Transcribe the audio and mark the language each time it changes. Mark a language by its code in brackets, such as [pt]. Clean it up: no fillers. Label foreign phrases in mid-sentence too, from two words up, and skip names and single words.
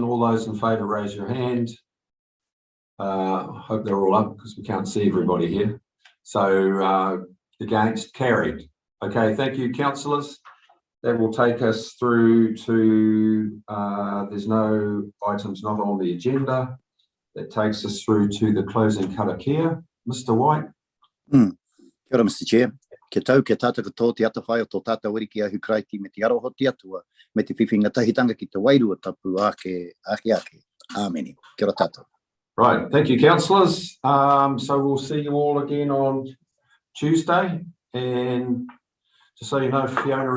[en] All those in favour, raise your hand. Hope they're all up because we can't see everybody here. So against, carried. Okay, thank you, councillors. That will take us through to, there's no items not on the agenda. That takes us through to the closing karakia. Mr. White. [mi] Kia ora, [en] Mr. Chair. [mi] Ke tau ke tātaka tō te ata whai o tō tāta wiki ahu kraiti me te aroho te atua, me te whiwhinga tahitanga ki te wairua tapu ake. Āmeni. Kia ora tātou. [en] Right, thank you, councillors. So we'll see you all again on Tuesday. And just so you know, Fiona